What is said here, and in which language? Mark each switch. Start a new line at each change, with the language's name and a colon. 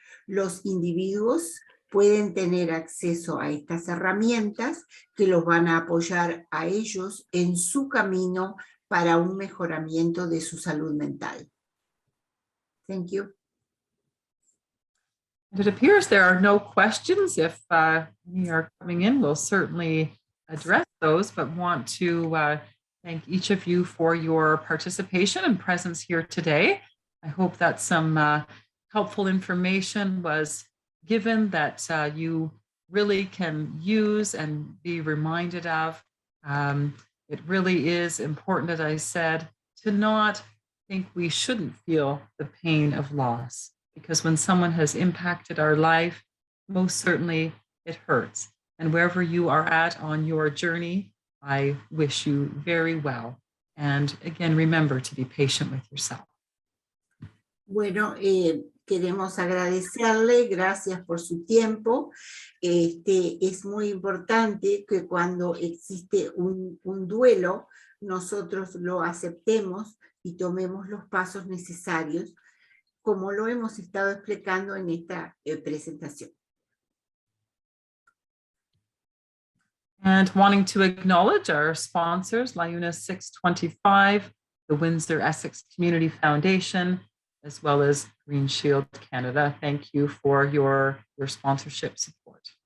Spanish: Los individuos pueden tener acceso a estas herramientas que los van a apoyar a ellos en su camino para un mejoramiento de su salud mental.
English: Thank you. It appears there are no questions. If any are coming in, we'll certainly address those, but want to thank each of you for your participation and presence here today. I hope that some helpful information was given that you really can use and be reminded of. It really is important, as I said, to not think we shouldn't feel the pain of loss, because when someone has impacted our life, most certainly it hurts. And wherever you are at on your journey, I wish you very well. And again, remember to be patient with yourself.
Spanish: Bueno, queremos agradecerle, gracias por su tiempo. Es muy importante que cuando existe un duelo, nosotros lo aceptemos y tomemos los pasos necesarios, como lo hemos estado explicando en esta presentación.
English: And wanting to acknowledge our sponsors, LIUNA 625, the Windsor-Essex Community Foundation, as well as Green Shield Canada. Thank you for your sponsorship support.